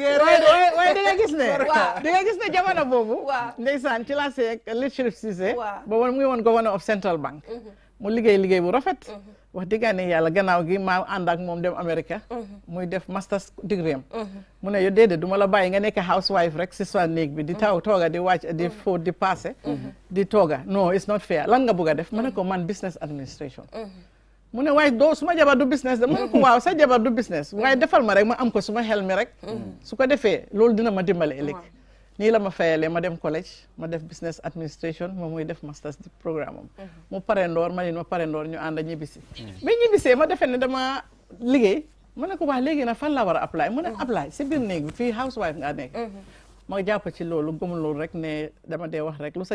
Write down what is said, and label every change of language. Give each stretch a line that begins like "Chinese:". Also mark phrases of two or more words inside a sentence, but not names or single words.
Wolof: waaye di nga gis ne jamono boobu ndeysaan ci laa seeg li Sheriff Cissé boobu mu ngi woon
English: governor of Central Bank
Wolof: mu liggéey bu rafet wax dëgg ne yàlla gannaaw gi maa ànd ak moom dem America muy def
English: master's degree
Wolof: am mu ne yow déedéet du ma la bàyyi nga nekk housewife rek si sa néeg bi di tooga di wàcc di fóot di passé di tooga
English: no it's not fair
Wolof: lan nga bëgg a def ma ne ko man
English: business administration
Wolof: mu ne waaye doo suma jabar du business de mu ne ko waaw sa jabar du business waaye defal ma rek ma am ko suma xel mi rek su ko defee loolu dina ma dimbale ëllëg nii la ma fayalee ma dem college ma def
English: business administration
Wolof: moom muy def masters di programme am mu parendoor ma ñu ànd ñibbisi ba ñibbisee ma defee ne dama liggéey ma ne ko wax léegi nag fan la war a apply mu ne apply si biir néeg bi fii housewife nga nekk ma jàpp ci loolu gëmul loolu rek ne dama dee wax rek lu sa